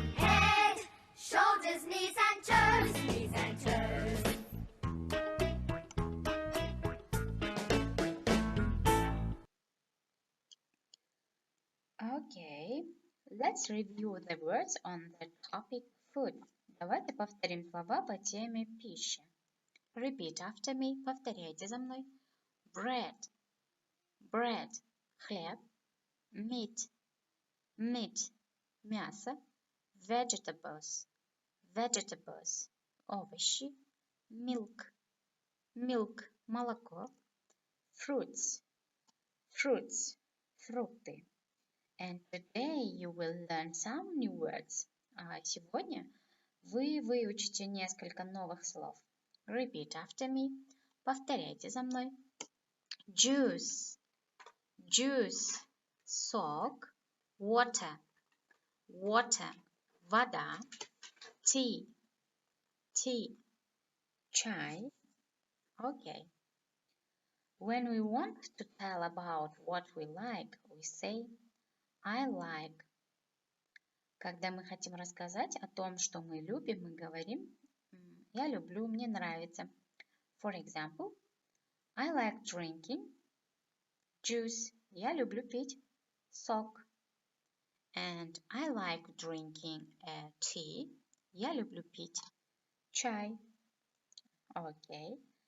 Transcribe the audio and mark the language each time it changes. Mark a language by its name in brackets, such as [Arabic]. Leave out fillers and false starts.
[English] Head, shoulders, knees and toes, knees and toes. Okay. Let's review the words on the topic food. [Russian] Давайте повторим слова по теме пищи. [English] Repeat after me. [Russian] Повторяйте за мной. [English] Bread. Bread. Хлеб. Meat. Meat. Мясо. Vegetables. Vegetables. Овощи. Milk. Milk. Молоко. Fruits. Fruits. Фрукты. And today you will learn some new words. [Russian] А сегодня вы выучите несколько новых слов. [English] Repeat after me. [Russian] Повторяйте за мной. [English] Juice. Juice. Сок. Water. Water. Вода. Tea. Tea. Чай. Okay. When we want to tell about what we like, we say I like. [Russian] Когда мы хотим рассказать о том, что мы любим, мы говорим я люблю, мне нравится. [English] For example, I like drinking juice. [Russian] Я люблю пить сок. [English] And I like drinking tea. [Russian] Я люблю пить чай. [English] Okay.